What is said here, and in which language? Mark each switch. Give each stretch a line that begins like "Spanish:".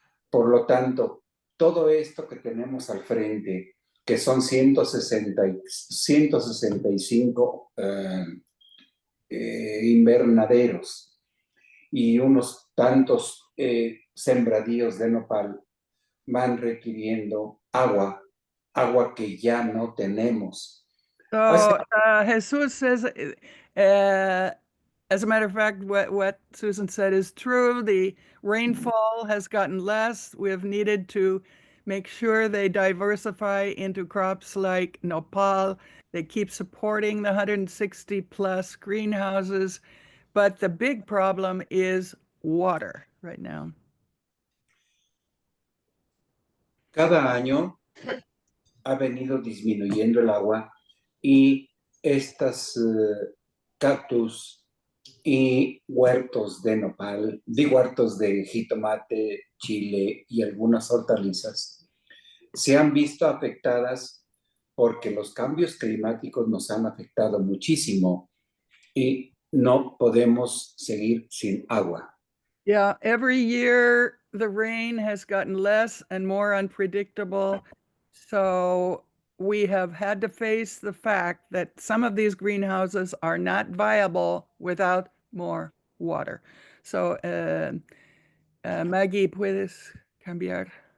Spanish: Por lo tanto, todo esto que tenemos al frente, que son 165 invernaderos y unos tantos sembradíos de nopal, van requiriendo agua que ya no tenemos.
English: So Jesus says, as a matter of fact, what Susan said is true. The rainfall has gotten less. We have needed to make sure they diversify into crops like nopal. They keep supporting the 160 plus greenhouses, but the big problem is water right now.
Spanish: Cada año ha venido disminuyendo el agua y estas cactus y huertos de nopal, huertos de jitomate, chile y algunas hortalizas se han visto afectadas porque los cambios climáticos nos han afectado muchísimo y no podemos seguir sin agua.
English: Yeah, every year the rain has gotten less and more unpredictable. So we have had to face the fact that some of these greenhouses are not viable without more water.
Spanish: So, Maggie, ¿puedes cambiar?